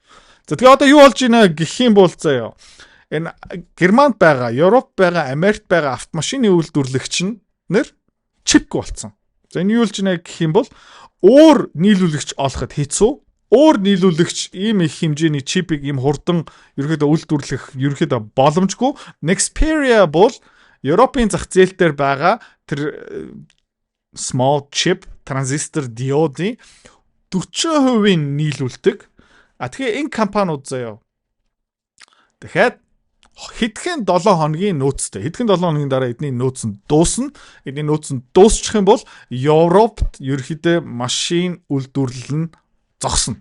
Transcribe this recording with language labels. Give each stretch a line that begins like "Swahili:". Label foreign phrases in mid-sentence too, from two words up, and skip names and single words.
Mongolian: За тэгээ одоо юу болж байна гэх юм бол заяа. Энэ Германд байгаа, Европ байгаа, Америкт байгаа автомашины үйлдвэрлэгч нэр чипг болцсон. За энэ юу л жинэ гэх юм бол өөр нийлүүлэгч олоход хэцүү. Өөр нийлүүлэгч ийм их хэмжээний чипийг ийм хурдан ерөөдөө үйлдвэрлэх ерөөдөө боломжгүй. Nexperia бол Европын зах зээл дээр байгаа тэр
English: small chip transistor diode
Mongolian: 40% нийлүүлдэг. Тэгэхээр энэ компаниуд заяа. Дахиад хэдхэн 7 хоногийн нөөцтэй. Хэдхэн 7 хоногийн дараа эдний нөөц нь дуусна. Эдний нөөц нь дуусчих юм бол Европт ерөөдөө машин үйлдвэрлэл нь зогсно.